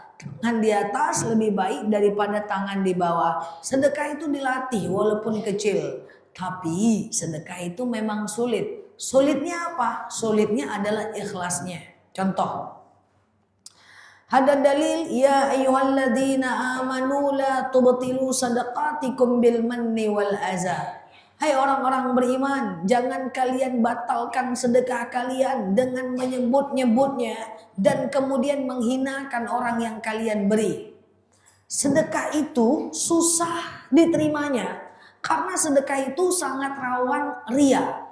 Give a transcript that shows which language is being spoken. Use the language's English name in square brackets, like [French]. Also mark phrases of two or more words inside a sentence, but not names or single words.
[Indonesian] Tangan di atas lebih baik daripada tangan di bawah. Sedekah itu dilatih walaupun kecil. Tapi sedekah itu memang sulit. Sulitnya apa? Sulitnya adalah ikhlasnya. Contoh. Ada dalil [Arabic] يا أيها الذين آمنوا لا تبطلوا صدقاتكم بالمن والأذى. [Indonesian] Hai orang-orang beriman, jangan kalian batalkan sedekah kalian dengan menyebut-nyebutnya dan kemudian menghinakan orang yang kalian beri. Sedekah itu susah diterimanya karena sedekah itu sangat rawan ria.